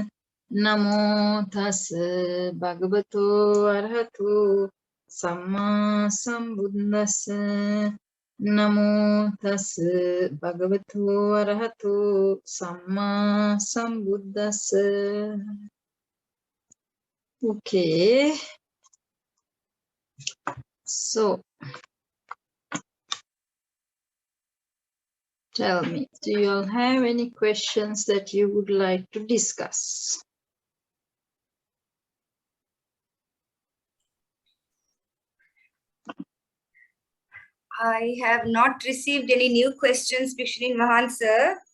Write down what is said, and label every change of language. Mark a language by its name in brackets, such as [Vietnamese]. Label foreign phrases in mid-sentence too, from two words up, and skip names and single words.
[Pali] Namo tassa bhagavato arahato samma sambuddhassa. Namo tassa bhagavato arahato samma sambuddhassa. [English] Okay, so tell me, do you all have any questions that you would like to discuss? I have not received any new questions, Bhikshuni Mahan sir.